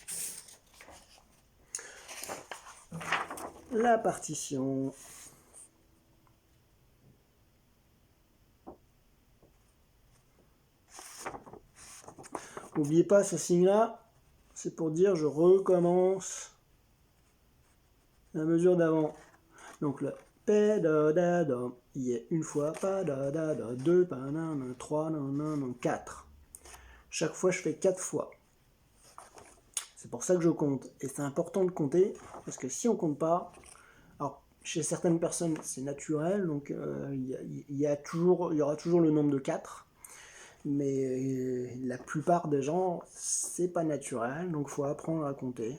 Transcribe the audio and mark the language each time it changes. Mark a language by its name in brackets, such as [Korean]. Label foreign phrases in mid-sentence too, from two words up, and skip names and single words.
[French] La partition. N'oubliez pas ce signe-là, c'est pour dire je recommence la mesure d'avant. Donc le pa da da da, il y a une fois, pa da da da, 2, pa na na, 3, na na na, 4. Chaque fois je fais 4 fois. C'est pour ça que je compte. Et c'est important de compter, parce que si on compte pas, alors chez certaines personnes c'est naturel, donc il y aura toujours le nombre de 4. Mais la plupart des gens, c'est pas naturel, donc il faut apprendre à compter.